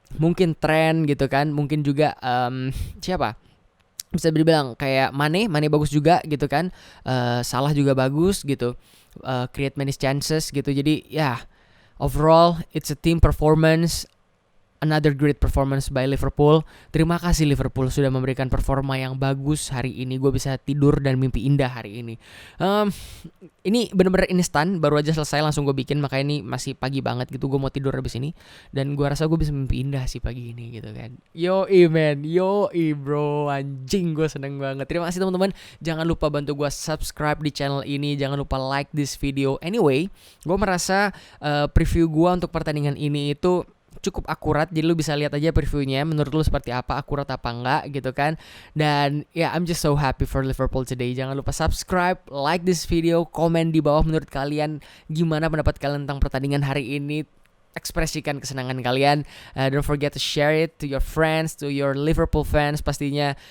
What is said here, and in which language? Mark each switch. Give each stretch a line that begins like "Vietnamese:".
Indonesian: Mungkin Trent gitu kan, mungkin juga siapa, bisa dibilang kayak Mane bagus juga gitu kan. Salah juga bagus gitu, create many chances gitu.
English: Jadi overall it's a team performance. Another great performance by Liverpool.
Indonesian: Terima kasih Liverpool sudah memberikan performa yang bagus hari ini. Gue bisa tidur dan mimpi indah hari ini. Ini bener-bener instan, baru aja selesai langsung gue bikin. Makanya ini masih pagi banget gitu. Gue mau tidur habis ini, dan gue rasa gue bisa mimpi indah sih pagi ini gitu kan. Yoi man, yoi bro, anjing gue seneng banget. Terima kasih teman-teman. Jangan lupa bantu gue subscribe di channel ini. Jangan lupa like this video. Anyway, gue merasa preview gue untuk pertandingan ini itu cukup akurat, jadi lu bisa lihat aja previewnya menurut lu seperti apa, akurat apa enggak gitu kan. Dan I'm just so happy for Liverpool today. Jangan lupa subscribe, like this video, komen di bawah menurut kalian gimana pendapat kalian tentang pertandingan hari ini.
English: Ekspresikan kesenangan kalian. Don't forget to share it to your friends, to your Liverpool fans pastinya.